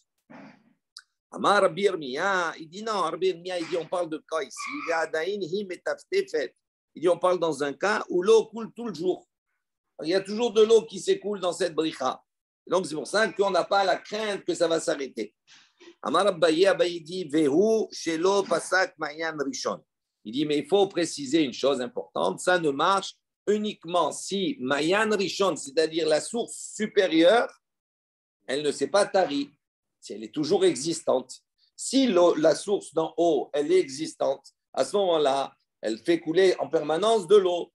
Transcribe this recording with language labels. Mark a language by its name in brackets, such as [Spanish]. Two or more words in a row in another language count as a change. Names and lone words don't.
[Hebrew] אמר רבי ירמיה, [French] il dit non, Rabbi Yirmiyah, il dit, on parle de quoi ici? Il dit, on parle dans un cas où l'eau coule tout le jour. Il y a toujours de l'eau qui s'écoule dans cette bricha. Donc, c'est pour ça qu'on n'a pas la crainte que ça va s'arrêter. [Hebrew] אמר אביי dit, והוא שלא פסק מעיין ראשון. [French] Il dit, mais il faut préciser une chose importante, ça ne marche uniquement si [Hebrew] מעיין ראשון, [French] c'est-à-dire la source supérieure, elle ne s'est pas tarie, si elle est toujours existante. Si la source d'en haut, elle est existante, à ce moment-là, elle fait couler en permanence de l'eau.